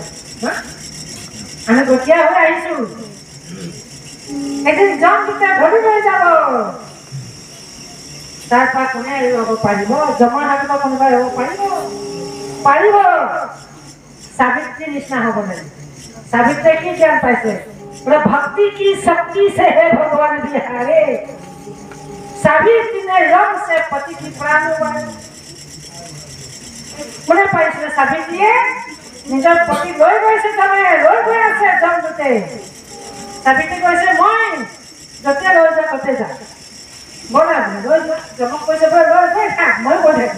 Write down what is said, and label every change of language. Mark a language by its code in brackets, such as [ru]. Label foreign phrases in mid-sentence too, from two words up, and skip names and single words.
[as] আমি গতীয়া হৈ আহিছো, এদিন যাম দুটা ধৰি লৈ যাব। তাৰ পৰা কোনে এৰিব পাৰিব? জমা হাতত কোনোবাই এৰিব পাৰিব? সাবিত্ৰীৰ নিচিনা হ'ব লাগিব। সাবিত্ৰীয়ে কি জ্ঞান পাইছে? [hi] বোলে भक्ति की शक्ति से है भगवान बिहारे, सावित्री ने रंग से पति की प्राण उबारे। [as] কোনে পাইছিলে? সাবিত্ৰীয়ে নিজৰ পতি লৈ গৈছে, লৈ গৈ আছে জমদূতে। সাবিত্ৰী কৈছে, মই য'তে লৈ যা ততে যা, ব'লা লৈ যোৱা। জমক কৈছে, লৈ গৈ থাক, মই গৈ থাকিম।